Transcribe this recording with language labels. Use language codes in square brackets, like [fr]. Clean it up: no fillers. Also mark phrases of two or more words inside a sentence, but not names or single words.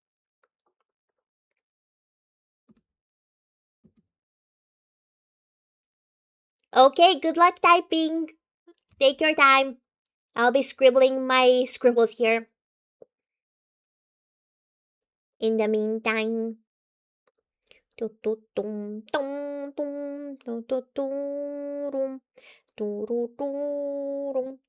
[en] Okay, good luck typing. Take your time. I'll be scribbling my scribbles here. In the meantime. Tu tu tum tum tum tu tu tu rum tu ru tu rum.